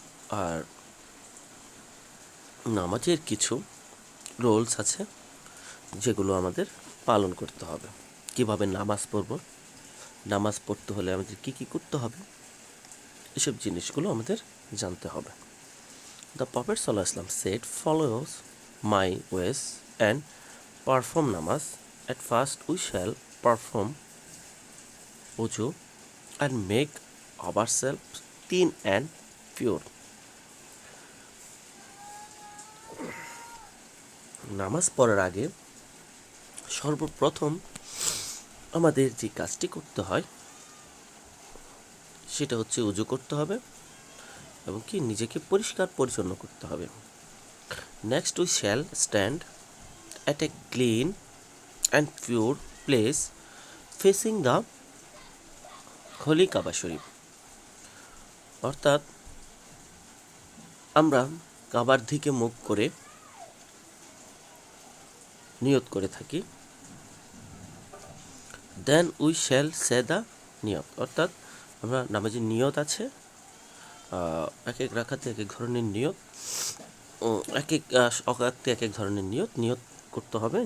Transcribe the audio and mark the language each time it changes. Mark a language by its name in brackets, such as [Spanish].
[Bangla] আর নামাজের কিছু রুলস আছে যেগুলো আমাদের পালন করতে হবে। কিভাবে নামাজ পড়ব, নামাজ পড়তে হলে আমাদের কি কি করতে হবে, এসব জিনিসগুলো আমাদের জানতে হবে। [English] The Prophet ﷺ said, "Follows my ways and perform namaz. At first we shall perform wuju and make ourselves clean and pure." [Bangla] নামাজ পড়ার আগে সর্বপ্রথম আমাদের যে কাজটি করতে হয় সেটা হচ্ছে উজু করতে হবে এবং কি নিজেকে পরিষ্কার পরিচ্ছন্ন করতে হবে। [English] Next we shall stand at a clean and pure place facing the holy Kaaba Sharif. [Bangla] অর্থাৎ আমরা কাবার দিকে মুখ করে নিয়ত করে থাকি। [English] then we shall say the নিয়ত, [Bangla] অর্থাৎ আমরা নামাজের নিয়ত আছে, এক এক রাখাতে এক এক ধরনের নিয়ত, এক এক অকাতে এক এক ধরনের নিয়ত করতে হবে।